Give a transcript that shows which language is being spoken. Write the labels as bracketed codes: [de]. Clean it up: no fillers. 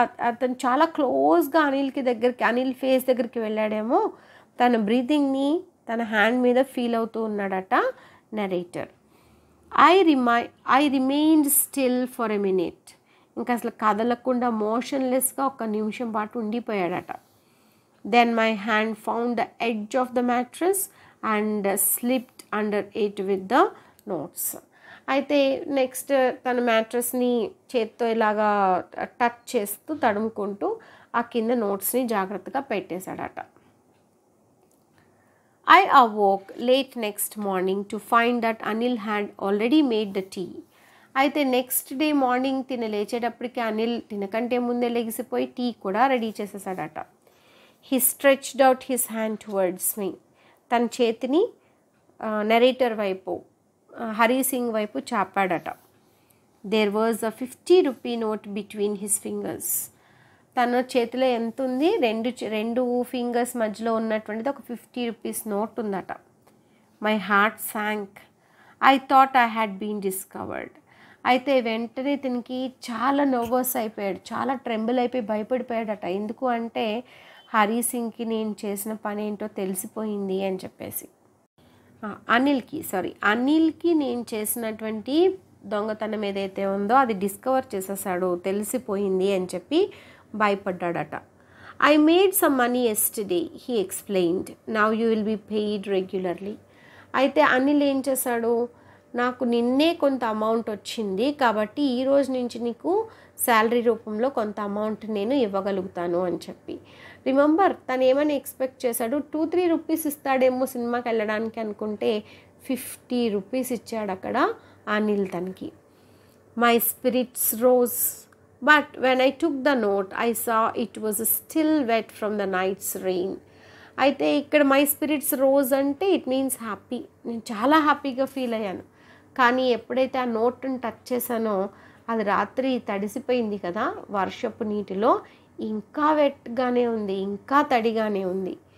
[te] అతను చాలా క్లోజ్గా అనిల్ ఫేస్ దగ్గరికి వెళ్ళాడేమో. తన బ్రీతింగ్ని తన హ్యాండ్ మీద ఫీల్ అవుతూ ఉన్నాడట narrator. [en] I remained still for a minute. [te] ఇంకా అసలు కదలకుండా మోషన్లెస్గా ఒక నిమిషం పాటు ఉండిపోయాడట. [en] Then my hand found the edge of the mattress and slipped under it with the notes. [te] అయితే నెక్స్ట్ తన మ్యాట్రస్ని చేత్తో ఇలాగా టచ్ చేస్తూ తడుముకుంటూ ఆ కింద నోట్స్ని జాగ్రత్తగా పెట్టేశాడట. [en] I awoke late next morning to find that Anil had already made the tea. [te] అయితే next day morning లేచేటప్పటికి Anil తినకంటే ముందే లెగిసిపోయి టీ కూడా ready చేసేసాడట. [en] He stretched out his hand towards me. [te] తన చేతిని నెరేటర్ వైపు, హరి సింగ్ వైపు చాపాడట. [en] There was a 50 rupee note between his fingers. [te] తన చేతిలో ఎంత ఉంది, రెండు ఫింగర్స్ మధ్యలో ఉన్నటువంటిది ఒక 50 రూపీస్ నోట్ ఉందట. [en] My heart sank. I thought I had been discovered. [te] అయితే వెంటనే తనకి చాలా నర్వస్ అయిపోయాడు, చాలా ట్రెంబుల్ అయిపోయి భయపడిపోయాడట. ఎందుకు అంటే హరి సింగ్కి నేను చేసిన పని ఏంటో తెలిసిపోయింది అని చెప్పేసి. అనిల్కి నేను చేసినటువంటి దొంగతనం ఏదైతే ఉందో అది డిస్కవర్ చేసేసాడు, తెలిసిపోయింది అని చెప్పి భయపడ్డాడట. [en] I made some money yesterday, he explained. Now you will be paid regularly. [te] అయితే అనిల్ ఏం చేశాడు, నాకు నిన్నే కొంత అమౌంట్ వచ్చింది కాబట్టి ఈరోజు నుంచి నీకు శాలరీ రూపంలో కొంత అమౌంట్ నేను ఇవ్వగలుగుతాను అని చెప్పి. రిమెంబర్ తను ఏమైనా ఎక్స్పెక్ట్ చేశాడు, 2-3 రూపీస్ ఇస్తాడేమో సినిమాకి వెళ్ళడానికి అనుకుంటే 50 రూపీస్ ఇచ్చాడు అక్కడ అనిల్ తనకి. [en] My spirits rose. But when I took the note, I saw it was still wet from the night's rain. [te] అయితే ఇక్కడ [en] my spirits rose [te] అంటే [en] It means happy. [te] నేను చాలా హ్యాపీగా ఫీల్ అయ్యాను. కానీ ఎప్పుడైతే ఆ నోట్ని టచ్ చేశానో అది రాత్రి తడిసిపోయింది కదా వర్షపు నీటిలో, ఇంకా వెట్గానే ఉంది, ఇంకా తడిగానే ఉంది.